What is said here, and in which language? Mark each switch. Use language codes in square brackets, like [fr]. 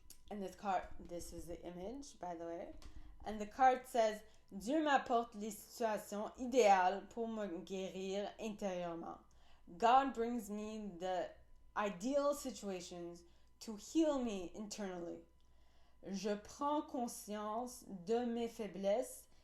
[en] And this is the image, by the way. And the card says, [fr] Dieu m'apporte les situations idéales pour me guérir intérieurement. [en] God brings me the ideal situations to heal me internally. [fr] Je prends conscience de mes faiblesses.